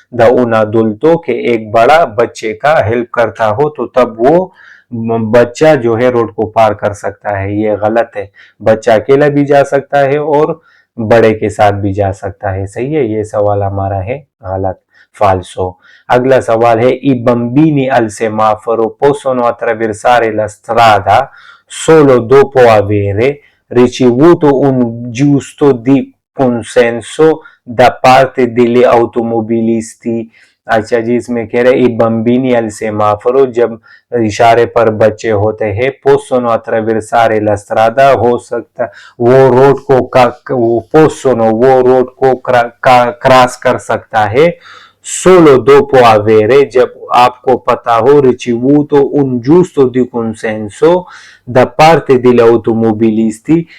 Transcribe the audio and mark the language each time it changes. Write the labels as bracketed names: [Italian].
[Hindi] The उन अडल्टो के एक बड़ा बच्चे का हेल्प करता हो तो तब वो बच्चा जो है रोड को पार कर सकता है। ये गलत है। बच्चा अकेला भी जा सकता है और बड़े के साथ भी जा सकता है। सही है। ये सवाल हमारा है गलत फाल्सो। अगला सवाल है [Italian] i bambini al semaforo possono attraversare la strada solo dopo avere ricevuto un giusto di consenso da parte degli automobilisti। [Hindi] अच्छा जी इसमें कह रहे [Italian] i bambini al semaforo [Hindi] जब इशारे पर बच्चे होते हैं [Italian] possono attraversare la strada [Hindi] हो सकता वो रोड को possono वो रोड को क्रॉस कर सकता है [Italian] solo dopo avere [Hindi] जब आपको पता हो [Italian] ricevuto un giusto di consenso da parte degli automobilisti।